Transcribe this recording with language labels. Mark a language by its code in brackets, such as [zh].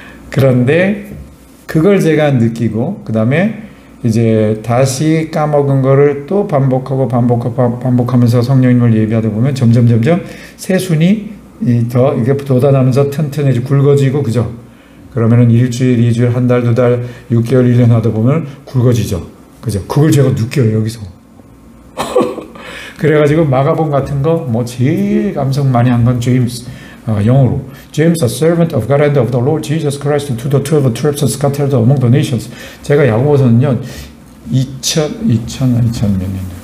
[ko] 그런데 그걸 제가 느끼고 그 다음에 이제 다시 까먹은 거를 또 반복하면서 성령님을 예비하다 보면 점점 새순이 더 이게 돋아나면서 튼튼해지고 굵어지고 그죠? 그러면은 일주일, 2주일, 한 달, 2달, 6개월, 1년 하다 보면 굵어지죠. 그죠? 그걸 제가 느껴요, 여기서. 그래가지고 마가복 같은 거, 뭐 제일 감성 많이 한 건 제임스, 영어로. [en] James, a servant of God and of the Lord Jesus Christ, to the 12 tribes scattered among the nations. [ko] 제가 야고보서는요, 2000 몇 년?